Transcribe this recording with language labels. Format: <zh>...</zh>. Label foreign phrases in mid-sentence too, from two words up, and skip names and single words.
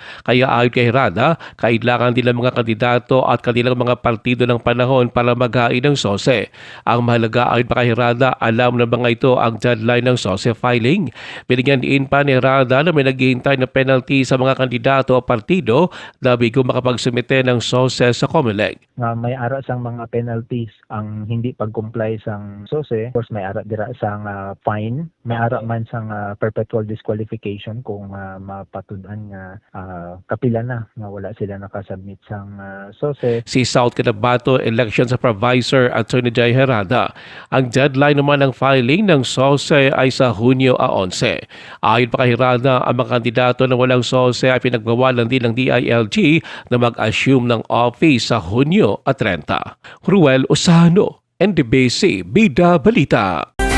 <tl>Kaya ayon kay Hirada, kailangan din ng mga kandidato at kanilang mga partido ng panahon para maghain ng SOSE. Ang mahalaga ay pa kay Hirada, alam na mga ito ang deadline ng SOSE filing. Binigyan din pa ni Hirada na may naghihintay na penalty sa mga kandidato o partido na bigo makapagsumite ng SOSE sa COMELEC.</tl> <hil>May ara sang mga penalties ang hindi pag-comply sang SOSE.</hil> <en>Of course,</en> <hil>may ara dira sang fine. May ara man sang</hil> <en>perpetual disqualification</en> <hil>kung mapatudan nga kapila na nga wala sila nakasubmit sang SOSE.</hil> <tl>Si South Cotabato Elections Supervisor Antonio Hirada. Ang deadline naman ng filing ng SOSE ay sa Hunyo 11. Ayon pa kay Hirada, ang mga kandidato na walang SOSE ay pinagbawalan din ng DILG na mag-assume ng office sa Hunyo 30. Ruel Osano, NDBC, Bida Balita.</tl>